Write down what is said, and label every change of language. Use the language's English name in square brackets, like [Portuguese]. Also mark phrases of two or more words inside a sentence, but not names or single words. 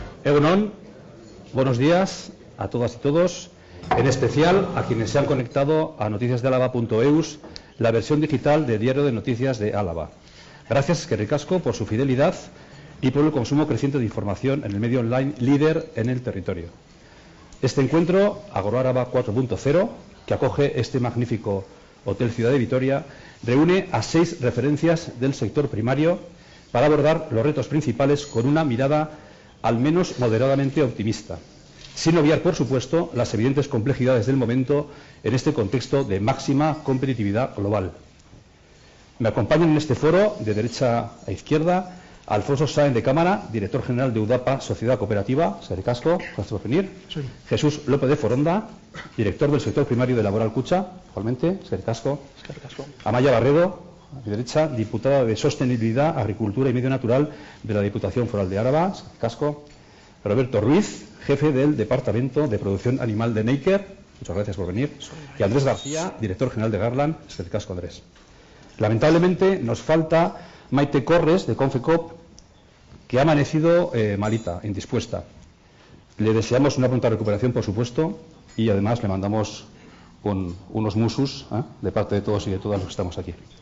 [Basque] Egunon, [Spanish] buenos días a todas y todos, en especial a quienes se han conectado a noticiasdealava.eus, la versión digital de Diario de Noticias de Álava. Gracias, [Basque] eskerrik asko, [Spanish] por su fidelidad y por el consumo creciente de información en el medio online líder en el territorio. Este encuentro, Agroáraba 4.0, que acoge este magnífico Hotel Ciudad de Vitoria, reúne a 6 referencias del sector primario para abordar los retos principales con una mirada al menos moderadamente optimista, sin obviar, por supuesto, las evidentes complejidades del momento en este contexto de máxima competitividad global. Me acompañan en este foro, de derecha a izquierda, Alfonso Sáenz de Cámara, director general de UDAPA, Sociedad Cooperativa, [Basque] eskerrik asko, [Spanish] gracias por venir. Sí. Jesús López de Foronda, director del sector primario de Laboral Kutxa, igualmente, [Basque] eskerrik asko. [Spanish] Amaya Barredo, a mi derecha, diputada de Sostenibilidad, Agricultura y Medio Natural de la Diputación Foral de Álava, [Basque] eskerrik asko. [Spanish] Roberto Ruiz, jefe del Departamento de Producción Animal de Neiker, muchas gracias por venir. Y Andrés García, director general de Garland, [Basque] eskerrik asko, Andrés. [Spanish] Lamentablemente nos falta Maite Corres, de Confecop, que ha amanecido malita, indispuesta. Le deseamos una pronta recuperación, por supuesto, y además le mandamos unos musus de parte de todos y de todas los que estamos aquí.